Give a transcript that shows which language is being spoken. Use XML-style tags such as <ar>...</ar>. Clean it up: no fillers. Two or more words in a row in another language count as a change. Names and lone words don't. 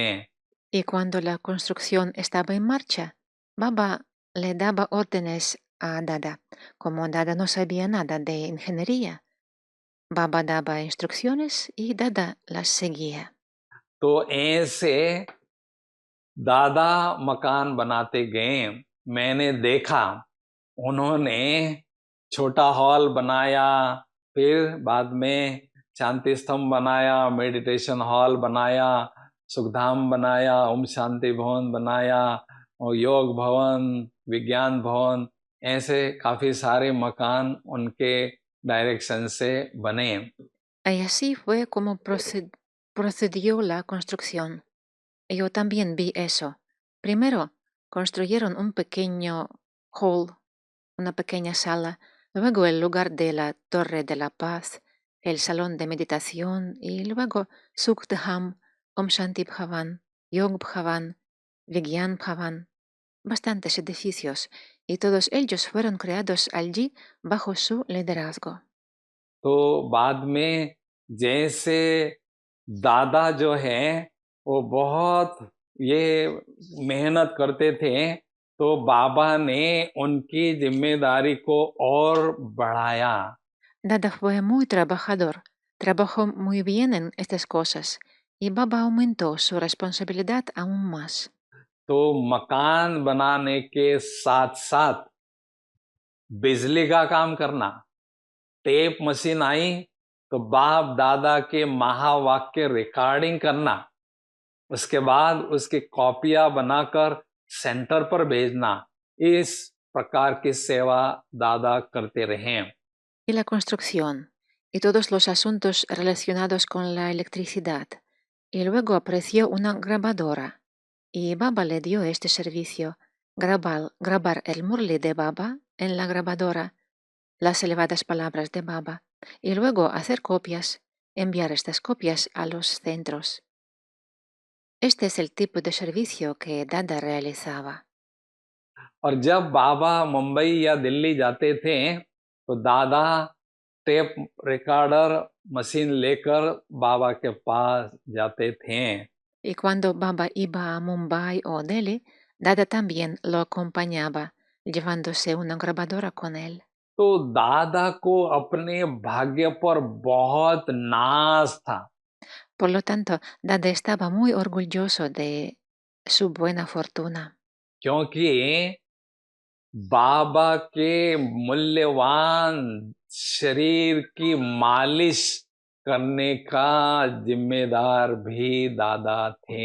<es>Y cuando la construcción estaba en marcha, Baba le daba órdenes a Dada. Como Dada no sabía nada de ingeniería, Baba daba instrucciones y Dada las seguía.</es> <hi>तो ऐसे दादा मकान बनाते गए। मैंने देखा उन्होंने छोटा हॉल बनाया, फिर बाद में शांति स्तंभ बनाया,</hi> <en>meditation hall</en> <hi>बनाया, सुखधाम बनाया, ओम शांति भवन बनाया, और योग भवन, विज्ञान भवन, ऐसे काफी सारे मकान उनके डायरेक्शन से बने।</hi> <es>Y así fue como procedió la construcción. Yo también vi eso. Primero, construyeron un pequeño hall, una pequeña sala, luego el lugar de la Torre de la Paz, el salón de meditación y luego Sukhdham, Om Shanti Bhavan, Yog Bhavan, Vigyan Bhavan, bastantes edificios, y todos ellos fueron creados allí bajo su liderazgo.</es> <hi>तो बाद में जैसे दादा जो है वो बहुत ये मेहनत करते थे, तो बाबा ने उनकी जिम्मेदारी को और बढ़ाया।</hi> <es>Dada fue muy trabajador, trabajó muy bien en estas cosas, y Baba aumentó su responsabilidad aún más.</es> <hi>तो मकान बनाने के साथ साथ बिजली का काम करना,</hi> <en>tape machine</en> <hi>आई तो बाप दादा के महावाक्य रिकॉर्डिंग करना, उसके बाद उसकी कॉपियां बनाकर सेंटर पर भेजना, इस प्रकार की सेवा दादा करते रहे।</hi> <es>Y la construcción, y todos los asuntos relacionados con la electricidad. Y luego apareció una grabadora, y Baba le dio este servicio, grabar el murli de Baba en la grabadora, las elevadas palabras de Baba, y luego hacer copias, enviar estas copias a los centros. Este es el tipo de servicio que Dada realizaba.</es> <hi>और जब बाबा मुंबई या दिल्ली जाते थे तो दादा</hi> <en>tape recorder machine</en> <hi>लेकर बाबा के पास जाते थे।</hi> <es>Y cuando Baba iba a Mumbai o Delhi, Dada también lo acompañaba, llevándose una grabadora con él.</es> <hi>तो दादा को अपने भाग्य पर बहुत नाज था,</hi> <es>Por lo tanto, Dada estaba muy orgulloso de su buena fortuna,</es> <hi>क्योंकि बाबा के मूल्यवान शरीर की मालिश करने का जिम्मेदार भी दादा थे।</hi>